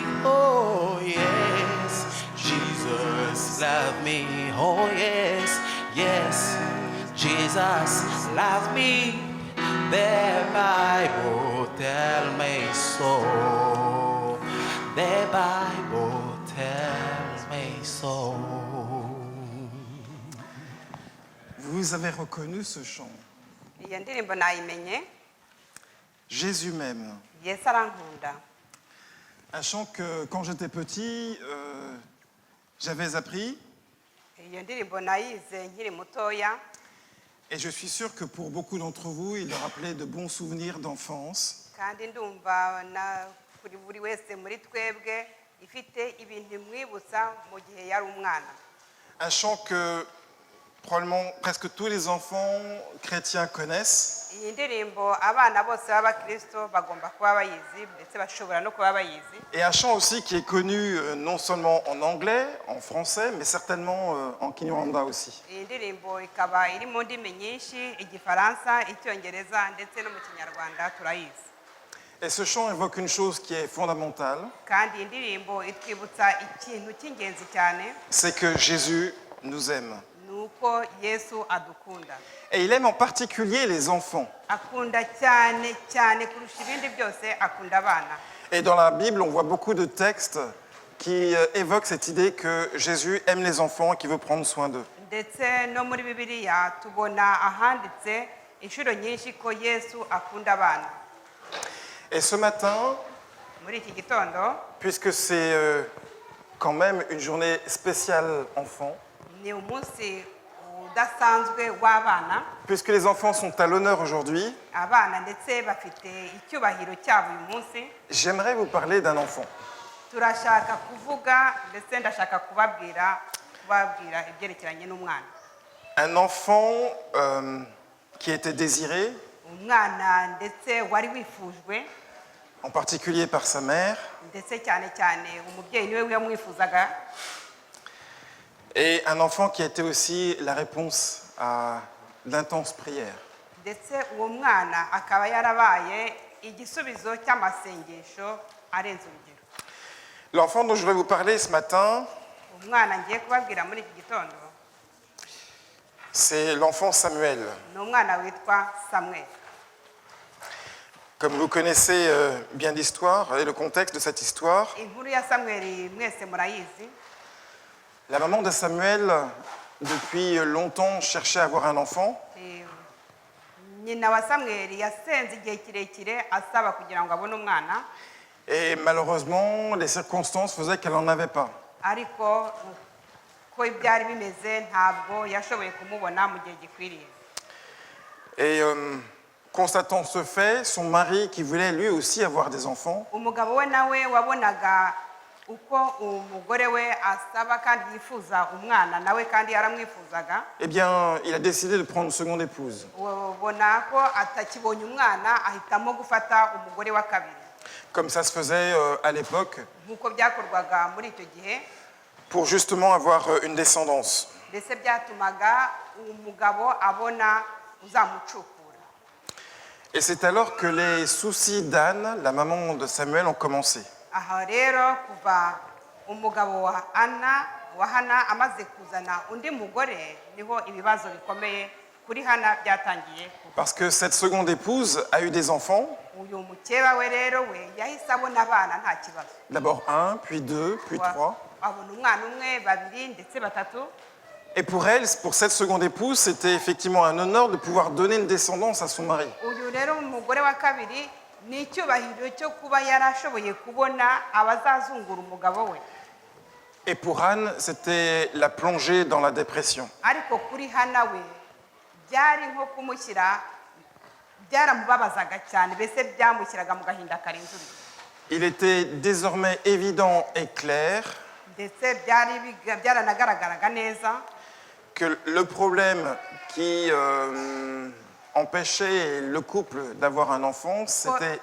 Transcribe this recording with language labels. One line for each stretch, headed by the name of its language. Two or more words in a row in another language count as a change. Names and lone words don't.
English: Oh yes, Jesus loves me. Oh yes, yes, Jesus loves me. The Bible tell me so. The Bible tells me so.
French: Vous avez reconnu ce chant.
Kinyarwanda: Iyo ndirimbo nayimenye.
French: Jésus m'aime.
Kinyarwanda: Yesu arankunda.
French: Un chant que, quand j'étais petit, j'avais appris.
Kinyarwanda: Iyo ndirimbo nayize nkiri mutoya.
French: Et je suis sûr que pour beaucoup d'entre vous, il leur rappelait de bons souvenirs d'enfance.
Kinyarwanda: Kandi ndumva na kuri buri wese muri twebwe ifite ibintu imwibutsa mu gihe yari umwana.
French: Un chant que probablement presque tous les enfants chrétiens connaissent.
Kinyarwanda: Iyi ndirimbo abana bose b'abakristo bagomba kuba bayizi ndetse bashobora no kuba bayizi.
French: Et un chant aussi qui est connu non seulement en anglais, en français, mais certainement en kinyarwanda aussi.
Kinyarwanda: Iyi ndirimbo ikaba iri mu ndimi nyinshi, igifaransa, icyongereza ndetse no mu kinyarwanda turayizi.
French: Et ce chant évoque une chose qui est fondamentale,
Kinyarwanda: Kandi iyi ndirimbo itwibutsa ikintu cy'ingenzi cyane,
French: c'est que Jésus nous aime.
Kinyarwanda: nuko Yesu adukunda.
French: Et il aime en particulier les enfants.
Kinyarwanda: Akunda cyane cyane kurusha ibindi byose, akunda abana.
French: Et dans la Bible, on voit beaucoup de textes qui évoquent cette idée que Jésus aime les enfants et qu'il veut prendre soin d'eux.
Kinyarwanda: Ndetse no muri Bibiliya tubona ahanditse inshuro nyinshi ko Yesu akunda abana.
French: Et ce matin,
Kinyarwanda: Muri iki gitondo
French: puisque c'est quand même une journée spéciale enfant,
Kinyarwanda: ni umunsi udasanzwe w'abana,
French: puisque les enfants sont à l'honneur aujourd'hui,
Kinyarwanda: abana ndetse bafite icyubahiro cyabo uyu munsi,
French: j'aimerais vous parler d'un enfant.
Kinyarwanda: turashaka kuvuga ndetse ndashaka kubabwira ibyerekeranye n'umwana.
French: Un enfant qui était désiré,
Kinyarwanda: umwana ndetse wari wifujwe
French: en particulier par sa mère,
Kinyarwanda: ndetse cyane cyane umubyeyi niwe wamwifuzaga,
French: et un enfant qui a été aussi la réponse à d'intenses prières.
Kinyarwanda: ndetse uwo mwana akaba yarabaye igisubizo cy'amasengesho arenze urugero.
French: L'enfant dont je vais vous parler ce matin,
Kinyarwanda: Umwana ngiye kubabwira muri iki gitondo
French: c'est l'enfant Samuel.
Kinyarwanda: ni umwana witwa Samuel.
French: Comme vous connaissez bien l'histoire et le contexte de cette histoire,
Kinyarwanda: Inkuru ya Samuel mwese murayizi.
French: la maman de Samuel, depuis longtemps, cherchait à avoir un enfant.
Kinyarwanda: Nyina wa Samuel yasenze igihe kirekire asaba kugira ngo abone umwana,
French: Et malheureusement, les circonstances faisaient qu'elle n'en avait pas.
Kinyarwanda: ariko ko ibyari bimeze ntabwo yashoboye kumubona mu gihe gikwiriye.
French: Et constatant ce fait, son mari, qui voulait lui aussi avoir des enfants,
Kinyarwanda: Umugabo we nawe wabonaga uko umugore we asaba kandi yifuza umwana nawe kandi yaramwifuzaga,
French: eh bien, il a décidé de prendre une seconde épouse.
Kinyarwanda: ubona ko atakibonye umwana ahitamo gufata umugore wa kabiri,
French: Comme ça se faisait à l'époque,
Kinyarwanda: nk'uko byakorwaga muri icyo gihe,
French: pour justement avoir une descendance.
Kinyarwanda: ndetse byatumaga umugabo abona uzamucukura.
French: Et c'est alors que les soucis d'Anne, la maman de Samuel, ont commencé.
Kinyarwanda: Aha rero kuva umugabo wa Hana amaze kuzana undi mugore niho ibibazo bikomeye kuri Hana byatangiye.
French: Parce que cette seconde épouse a eu des enfants,
Kinyarwanda: Uyu mukeba we rero we yahise abona abana nta kibazo.
French: d'abord un, puis deux, puis trois.
Kinyarwanda: Abona umwana umwe, babiri ndetse batatu.
French: Et pour elle, pour cette seconde épouse, c'était effectivement un honneur de pouvoir donner une descendance à son mari.
Kinyarwanda: Uyu rero umugore wa kabiri ni icyubahiro cyo kuba yarashoboye kubona abazazungura umugabo we.
French: Et pour Anne, c'était la plongée dans la dépression.
Kinyarwanda: Ariko kuri Hana we byari nko kumushyira, byaramubabazaga cyane, mbese byamushyiraga mu gahinda karenze urugero.
French: Il était désormais évident et clair
Kinyarwanda: Ndetse byaranagaragaraga neza
French: que le problème qui empêchait le couple d'avoir un enfant, c'était